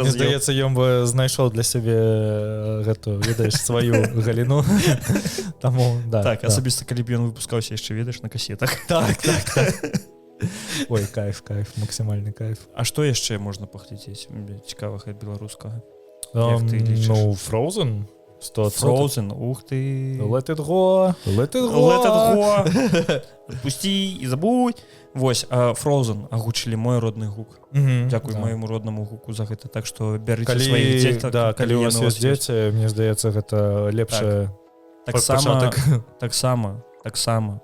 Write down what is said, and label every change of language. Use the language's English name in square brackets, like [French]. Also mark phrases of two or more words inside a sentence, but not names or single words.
[Belarusian] мне здаецца, ён бы знайшоў для сябе гэту, ведаеш, сваю галіну. Таму, да. Так, асабіста, калі б ён выпускаўся яшчэ, ведаеш, на касетах. Так. Ой, кайф, максімальны кайф. А што яшчэ можна паглядзець цікавага беларускага? Ну, Frozen. Frozen, ух ты. [English] Let it go. [Belarusian] Отпусти і забудь. Вось, Frozen агучылі мой родны гук. Дзякуй маяму роднаму гуку за гэта. Так што бярыце сваіх дзетак. Да, калі у вас ёсць дзеці, мне здаецца, гэта лепшае пачатак. Таксама.